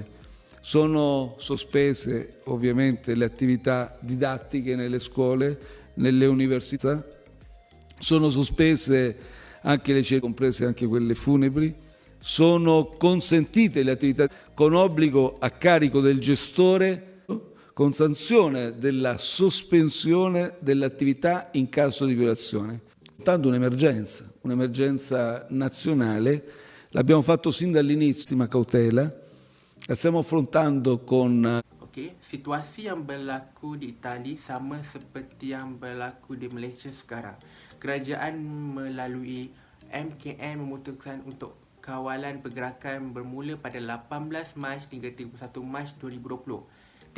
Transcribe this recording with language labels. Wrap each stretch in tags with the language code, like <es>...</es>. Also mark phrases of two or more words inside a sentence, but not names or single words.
<it>Sono sospese ovviamente le attività didattiche nelle scuole, nelle università, sono sospese anche le cerimonie, comprese anche quelle funebri, sono consentite le attività con obbligo a carico del gestore, con sanzione della sospensione dell'attività in caso di violazione. Tanto un'emergenza nazionale, l'abbiamo fatto sin dall'inizio, ma cautela, la stiamo affrontando con...</it> <ms>Situasi yang berlaku di Itali sama seperti yang berlaku di Malaysia sekarang. Kerajaan melalui MKN memutuskan untuk kawalan pergerakan bermula pada 18 Mac hingga 31 Mac 2020.</ms>